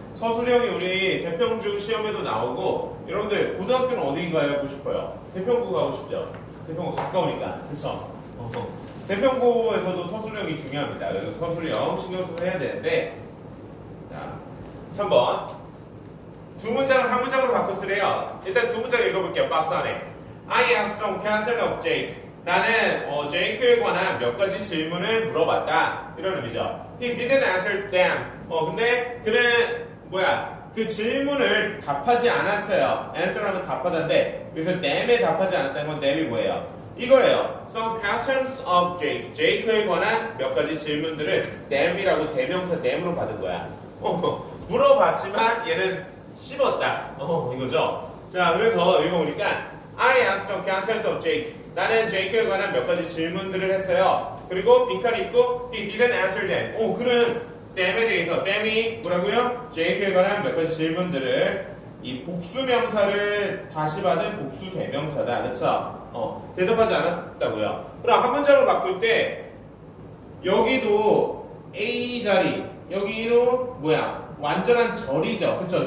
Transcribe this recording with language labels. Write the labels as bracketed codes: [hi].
[ko] 서술형이 우리 대평중 시험에도 나오고 여러분들 고등학교는 어디 가고 싶어요? 대평고 가고 싶죠? 대평고 가까우니까 그쵸? 대평고에서도 서술형이 중요합니다. 그래서 서술형 신경 써서 해야 되는데 자 3번 두 문장을 한 문장으로 바꿔 쓰래요. 일단 두 문장 읽어볼게요. 박스 안에. [en] I asked some question of Jake. [ko] 나는 제이크에 관한 몇 가지 질문을 물어봤다. 이런 의미죠. [en] He didn't answer them. [ko] 근데 그는 그 질문을 답하지 않았어요. answer하면 답하다인데 그래서 them에 답하지 않았다는 건 them이 뭐예요? 이거예요. [en] Some questions of Jake. [ko] 제이크에 관한 몇 가지 질문들을 them이라고 대명사 them으로 받은 거야. 물어봤지만 얘는 씹었다. 이거죠. [en] 자, [ko] 그래서 이거 보니까 [en] I asked some questions of Jake. [ko] 나는 제이크에 관한 몇 가지 질문들을 했어요. 그리고 빈칸이 있고 [en] he didn't answer them. [ko] 그는 them에 대해서 them이 뭐라고요? 제이크에 관한 몇 가지 질문들을 이 복수명사를 다시 받은 복수 대명사다. 그렇죠? 대답하지 않았다고요. 그럼 한 문장으로 바꿀 때 여기도 A 자리 여기도 완전한 절이죠. 그렇죠?